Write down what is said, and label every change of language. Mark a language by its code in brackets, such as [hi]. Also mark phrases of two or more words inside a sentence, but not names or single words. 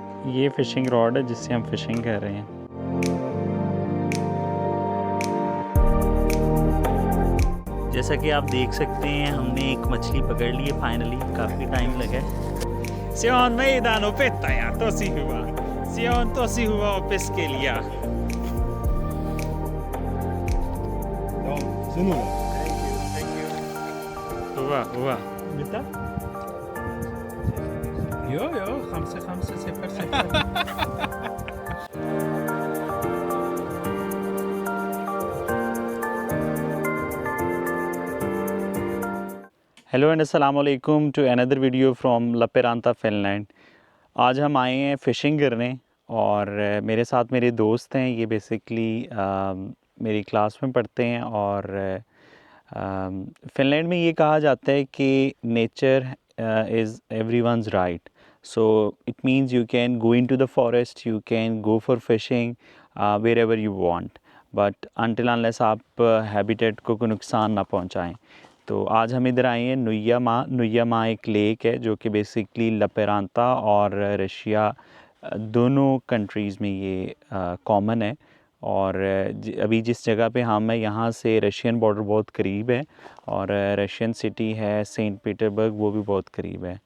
[hi] ये [en] fishing rod [hi] है जिससे हम फ़िशिंग कर रहे हैं। जैसा कि आप देख सकते हैं हमने एक मछली पकड़ ली है फाइनली, काफ़ी टाइम लगा है। [fi] Se on meidän opettaja, tosi hyvä. Se on tosi hyvä opiskelija. Joo, sinulle. Hyvä, hyvä. Mitä? Joo, 5 0 [en] hello and [ar] السلام عليكم [en] to another video from Lappeenranta Finland. [hi] आज हम आए हैं फ़िशिंग करने और मेरे साथ मेरे दोस्त हैं। ये बेसिकली मेरी क्लास में पढ़ते हैं और फ़िनलैंड में ये कहा जाता है कि [en] nature is everyone's right. so it means you can go into the forest, you can go for fishing wherever you want, but until unless [hi] आप हैबिटेट को नुकसान ना पहुंचाएं। तो आज हम इधर आए हैं नुय्या माँ एक लेक है जो कि बेसिकली लपेरांता और रशिया दोनों कंट्रीज़ में ये कॉमन है। और अभी जिस जगह पे हम हैं यहाँ से [en] Russian border [hi] बहुत करीब है और [en] Russian city [hi] है सेंट पीटर्सबर्ग, वो भी बहुत करीब है।